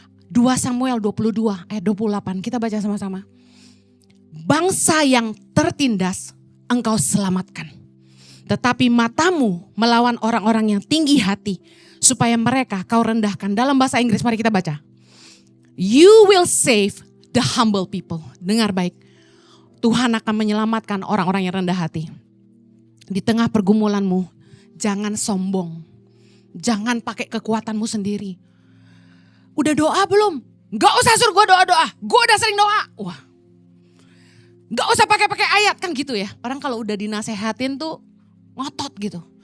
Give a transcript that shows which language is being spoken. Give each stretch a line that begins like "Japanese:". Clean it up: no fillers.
Indonesian: 2 Samuel 22 ayat 28, kita baca sama-sama. Bangsa yang tertindas engkau selamatkan. Tetapi matamu melawan orang-orang yang tinggi hati. Supaya mereka kau rendahkan. Dalam bahasa Inggris mari kita baca.
English: You will save the humble people.
Indonesian: Dengar baik. Tuhan akan menyelamatkan orang-orang yang rendah hati. Di tengah pergumulanmu. Jangan sombong. Jangan pakai kekuatanmu sendiri. Udah doa belum? Gak usah suruh gue doa-doa. Gue udah sering doa. Wah. Gak usah pakai ayat kan gitu ya. Orang kalau udah dinasehatin tuh ngotot gitu.